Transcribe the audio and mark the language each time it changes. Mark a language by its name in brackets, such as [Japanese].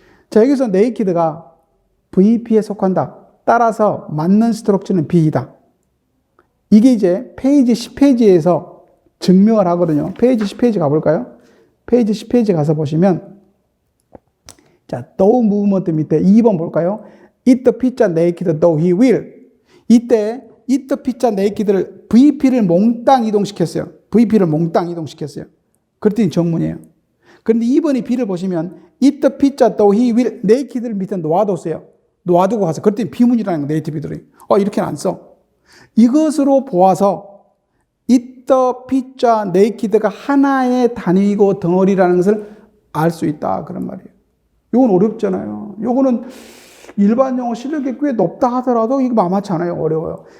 [Korean] 자, 여기서 네이키드가 VP에 속한다. 따라서 맞는 스트럭처는 B이다. 이게 이제 페이지 10페이지에서 증명을 하거든요. 페이지 10페이지 가볼까요? 페이지 10페이지 가서 보시면, 자, though movement 밑에 2번 볼까요? [English] Eat the pizza naked though he will. [Korean] 이때 eat the pizza naked를 VP를 몽땅 이동시켰어요. VP를 몽땅 이동시켰어요. 그랬더니 정문이에요. 그런데 2번이 B를 보시면 [English] eat the pizza though he will naked [Korean] 를 밑에 놓아뒀어요. 놓아두고 가서 그랬더니 비문이라는 거 네이티브들이. 이렇게는 안 써. 이것으로 보아서 eat the pizza naked가 하나의 단위고 덩어리라는 것을 알 수 있다 그런 말이에요. 이건 어렵잖아요. 이거는 일반 영어 실력이 꽤 높다 하더라도 이거 만만치 않아요. 어려워요.